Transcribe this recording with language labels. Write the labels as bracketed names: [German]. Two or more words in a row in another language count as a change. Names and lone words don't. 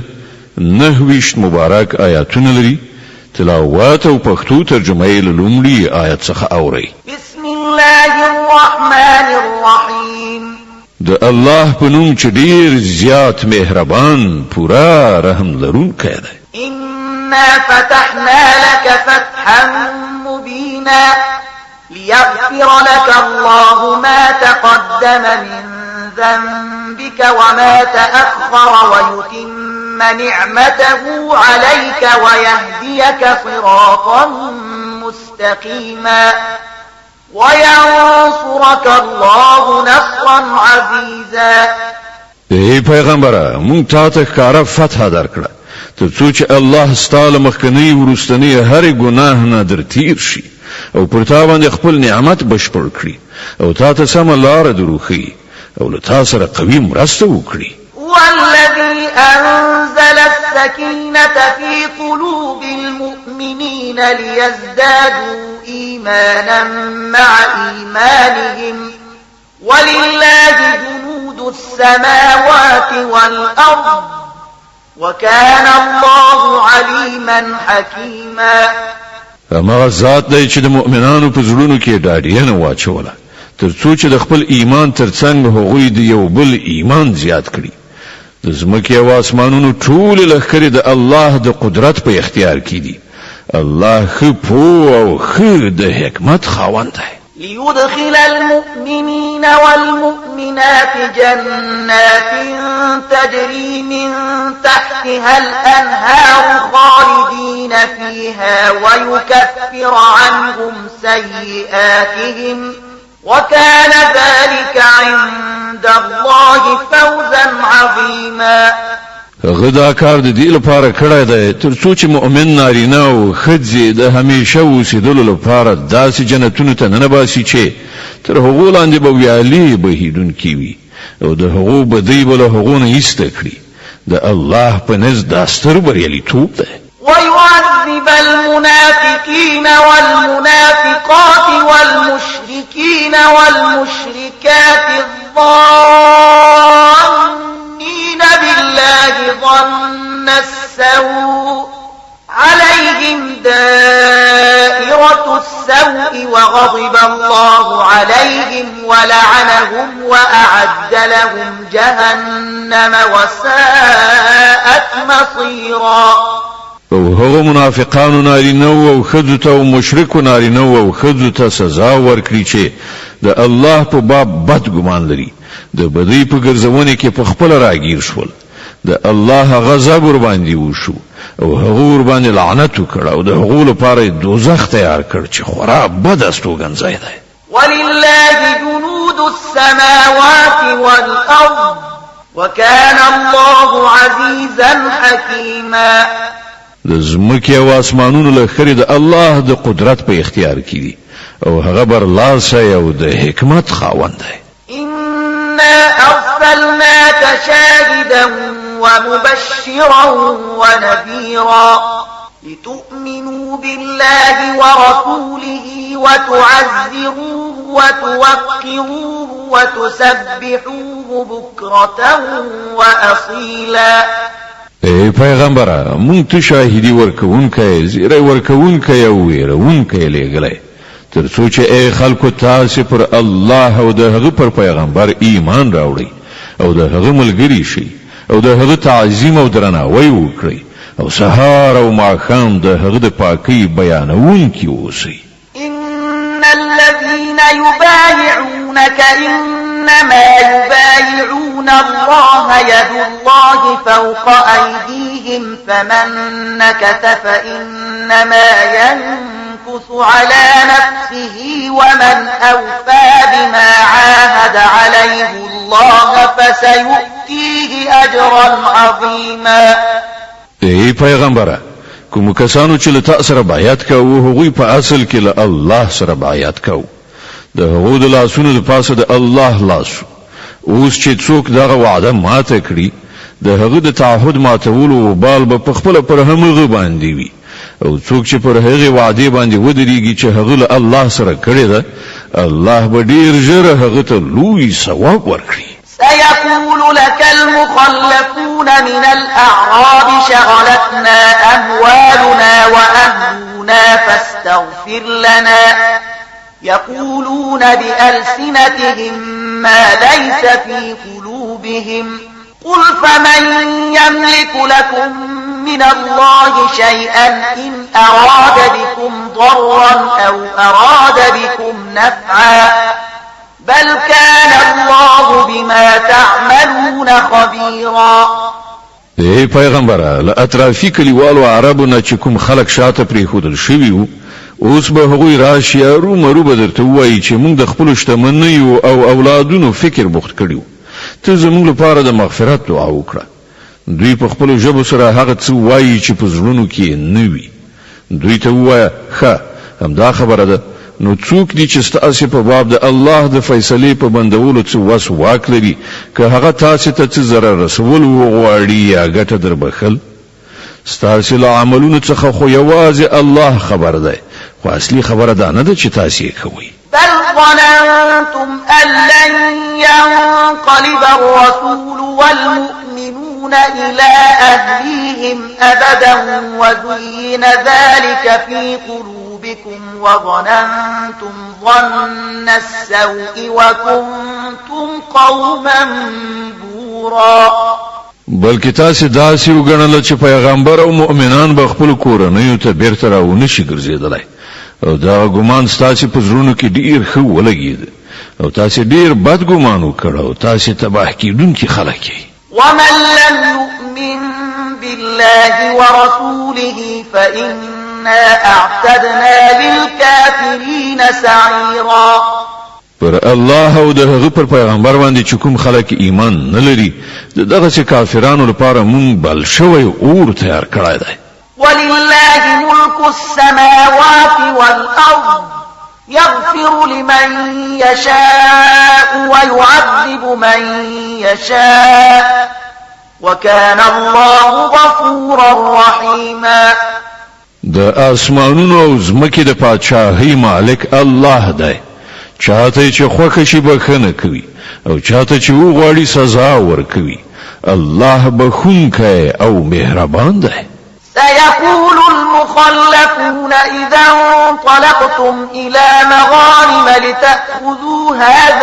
[Pashto] 29 مبارک آیاتونه لري. تلاوت او پښتو ترجمه یې له لومړي آیت څخه اورئ. [Arabic] بسم الله الرحمن الرحیم. [Pashto] د الله په نوم چې ډیر زیات مهربان پورا رحم لرونکی دی. [Arabic] إنا فتحنا لك فتحا مبينا ليغفر لك الله ما تقدم من ذنبك وما تأخر ويتم نعمته عليك ويهديك صراطا مستقيما وينصرك الله نصرا عزيزا. [Pashto] ای پیغمبره مونږ تاسو ښکارا فتح درکړه ترڅو چې الله ستاسو مخکنی ورستنی هر ګناه نه در تیر شي او پر تا باندې خپل نعمت بشپړ کړي او تاسو سم لار دروخي او له تاسو سره قوي مرسته وکړي. [Arabic] والذي أنزل السكينة في قلوب المؤمنين ليزدادوا إيمانا مع إيمانهم ولله جنود السماوات والأرض وكان الله عليما حكيما. [Pashto] اما ذات دی چې د مؤمنانو په زړونو کې ډاډینه واچوله ترڅو چې د خپل ایمان ترڅنګ هغوی د یو بل ایمان زیات کړي. د ځمکې او اسمانونو ټول لښکرې د الله د قدرت په اختیار کې دي. الله ښه پوه او ښه د حکمت خاوند دی. [Arabic] ليدخل المؤمنين والمؤمنات جنات تجري من تحتها الأنهار خالدين فيها ويكفر عنهم سيئاتهم وكان ذلك عند الله فوزا عظيما. [Pashto] هغه دا کار د دې لپاره کړی دی تر څو چې مؤمن نارینه او ښځې د همیشه اوسېدلو لپاره داسې جنتونو ته ننباسي چې تر هغو لاندې به ویالې بهیدونکي وي او د هغو بدۍ به له هغو نه ایسته کړي. د الله په نزد دا ستر بریالیتوب دی. [Arabic] ويعذب المنافقين والمنافقات والمشركين والمشركات الظانين بالله ظن السوء عليهم دائرة السوء وغضب الله عليهم ولعنهم وأعد لهم جهنم وساءت مصيرا. [Pashto] او هغه منافقانو نارینه او ښځو ته او مشرکو نارینه او ښځو ته سزا ورکړي چې د الله په باب بد ګمان لري، د بدۍ په ګرځونه کې په خپل راګیر شول، د الله غضب ور باندې وشو او هغه ور باندې لعنت وکړ او د هغو لپاره دوزخ تیار کړ چې خورا بد استوګنځای دی. [Arabic] ولله جنود السماوات والأرض وكان الله عزيزا حكيما. [Pashto] د زمکې او اسمانونو لخرې د الله د قدرت په اختیار کې دي او هغه برلاسی او د حکمت خاوند دی. [Arabic] إنا أرسلناك شاهدا ومبشرا ونذيرا لتؤمنوا بالله ورسوله وتعزروه وتوقروه وتسبحوه بكرة وأصيلا. [Pashto] ای پیغمبره مونږ ته شاهدی ورکوونکی زیری ورکوونکی او ویرونکی لېږلی تر څو چې ای خلکو تاسې پر الله او د هغه پر پیغمبر ایمان راوړئ او د هغه ملګري شئ او د هغه تعظیم او درناوی وکړئ او سهار او ماښام د هغه د پاکۍ بیانونکي اوسئ. [Arabic] إن الذين يبايعونك إنما يبايعون الله يد الله فوق أيديهم فمن نكث فإنما ينكث على نفسه ومن أوفى بما عاهد عليه الله فسيؤتيه أجرا عظيما. [Pashto] ای پیغمبره کوم کسانو چې له تاسو سره بیعت کوي هغوی په اصل کې له الله سره بیعت کوي. د هغو د لاسونو د پاسه د الله لاس اوس چې څوک دغه وعده ماته کړي د هغه د تعهد ماتولو وبال به په خپل پر همغه باندې وي او څوک چې پر هغه وعده باندې ودرېږي چې هغه له الله سره کړی ده الله به ډیر ژر هغه ته لوی ثواب ورکړي. [Arabic] سيقول لك المخلفون من الأعراب شغلتنا أموالنا وأهلنا فاستغفر لنا يقولون بألسنتهم ما ليس في قلوبهم قل فمن يملك لكم من الله شيئا إن أراد بكم ضرا أو أراد بكم نفعا بل كان الله بما تعملون خبيرا. [Pashto] ای پیغمبره له اطرافي کلیوالو عربو نه چې کوم خلک شاته پریښودل شوي وو اوس به هغوی راشي رومرو به درته ووایي چې موږ د خپلو شتمنیو او اولادونو فکر بوخت کړي ته زموږ لپاره د مغفرت دعا وکړه. دوی په خپلو ژبو سره هغه څه وایي چې په زړونو کې نه وي. دوی ته ووایه ښه همدا خبره ده نو څوک دي چې ستاسې په باب د الله د فیصلې په بندولو څه وس واک لري که هغه تاسې ته څه ضرر رسول وغواړي یا ګټه در بخل ستاسې له عملونو څخه خو یوازې الله خبر دی خو اصلي خبره دا نه ده چې تاسې یې کوئ. [Arabic] بل ظننتم أن لن ينقلب الرسول والمؤمنون إلى أهليهم أبدا وزين ذلك في قلوبكم وظننتم ظن السوء وكنتم قوما بورا. [Pashto] بلکې تاسې داسې وګڼله چې پیغمبر او مؤمنان به خپلو کورنیو ته بیرته راونشي ګرځېدلی او دا ګمان ستاسې په زړونو کې ډیر ښه ولګېد او تاسې ډیر بد ګمان وکړ او تاسې تباه کېدونکي خلک یې. [Arabic] ومن لم يؤمن بالله ورسوله فإنا أعتدنا للكافرين سعيرا. [Pashto] پر الله او د هغه پر پیغمبر باندې چې کوم خلک ایمان نه لري دغه چې کافرانو لپاره مونږ بل شوی اور تیار کړی دی. [Arabic] ولله ملك السماوات والأرض يغفر لمن يشاء ويعذب من يشاء وكان الله غفورا رحيما. [Pashto] د اسمانونو او زمکې د پادشاهۍ مالک الله دی. چاته چې خوښ شي بخښنه کوي او چاته چې وغواړي سزا ورکوي. الله بخښونکی او مهربان دی. [Arabic] سيقول المخلفون إذا انطلقتم إلى مغانم لتأخذوها